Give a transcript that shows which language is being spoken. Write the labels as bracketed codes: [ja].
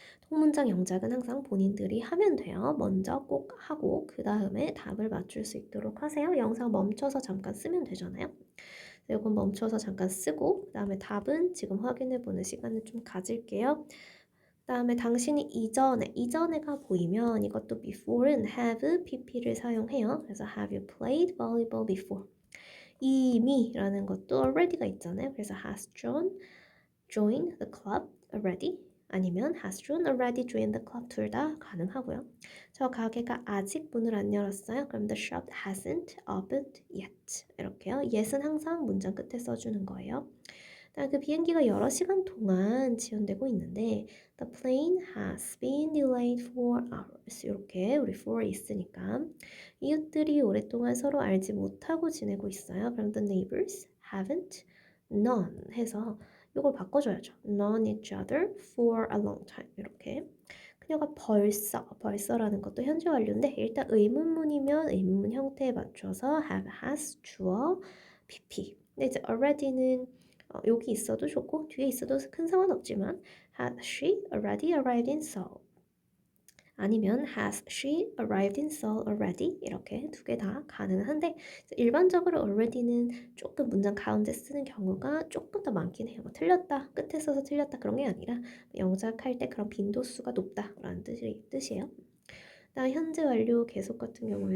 [ko] 통문장 영작은 항상 본인들이 하면 돼요. 먼저 꼭 하고 그 다음에 답을 맞출 수 있도록 하세요. 영상 멈춰서 잠깐 쓰면 되잖아요. 이건 멈춰서 잠깐 쓰고 그 다음에 답은 지금 확인해 보는 시간을 좀 가질게요. 다음에 당신이 이전에가 보이면 이것도 before는 have, pp를 사용해요. [en] 그래서 have you played volleyball before? [ko] 이미라는 것도 already가 있잖아요. [en] 그래서 has joined the club already 아니면 has John already joined the club [ko] 둘 다 가능하고요. 저 가게가 아직 문을 안 열었어요. [en] 그럼 the shop hasn't opened yet [ko] 이렇게요. yet은 항상 문장 끝에 써주는 거예요. 그 비행기가 여러 시간 동안 지연되고 있는데 [en] the plane has been delayed for hours [ko] 이렇게 우리 for 있으니까 이웃들이 오랫동안 서로 알지 못하고 지내고 있어요. 그럼 [en] the neighbors haven't none [ko] 해서 이걸 바꿔줘야죠. [en] known each other for a long time [ko] 이렇게 그녀가 벌써라는 것도 현재 완료인데 일단 의문문이면 의문문 형태에 맞춰서 have, has, 주어, pp 근데 이제 already는 여기 있어도 좋고 뒤에 있어도 큰 상관없지만 [en] has she already arrived in Seoul? 아니면 has she arrived in Seoul already? [ko] 이렇게 두 개 다 가능한데 일반적으로 already는 조금 문장 가운데 쓰는 경우가 조금 더 많긴 해요. 뭐 틀렸다, 끝에 써서 틀렸다 그런 게 아니라 영작할 때 그런 빈도수가 높다라는 뜻이에요. 그다음 현재 완료 계속 같은 경우에는